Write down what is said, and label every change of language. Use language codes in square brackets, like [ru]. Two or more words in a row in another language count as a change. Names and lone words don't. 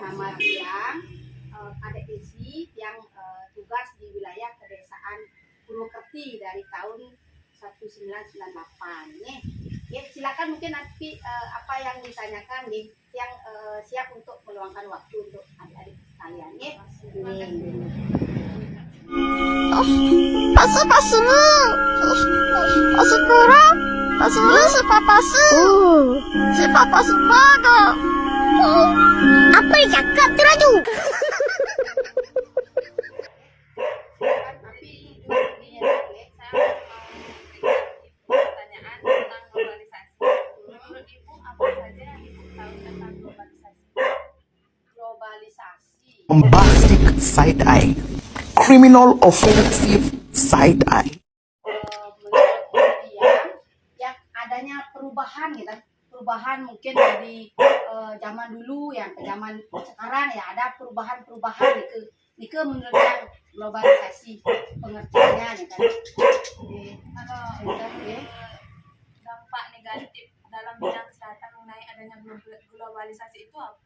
[id] Nama dia adik Desi yang tugas di wilayah pedesaan Purwokerti dari tahun 1998 nih. Silakan mungkin nanti apa yang ditanyakan nih yang siap untuk meluangkan waktu untuk adik-adik sekalian nih. Pasu pasumu, pasu pura, pasu sepapasu, sepapasu pada. [ms] Apa yang cakap tu Raju? [id] Tapi juga ini ya, saya mau pertanyaan tentang globalisasi. Menurut Ibu apa saja yang Ibu tahu tentang globalisasi? Globalisasi. [en] Bombastic side eye, criminal offensive side eye. [id] Menurut dia yang adanya perubahan gitu, perubahan mungkin dari zaman dulu yang ke zaman sekarang ya ada perubahan itu menurut yang globalisasi pengertiannya ya kan. Kalau dampak negatif dalam bidang kesehatan mengenai adanya globalisasi itu apa?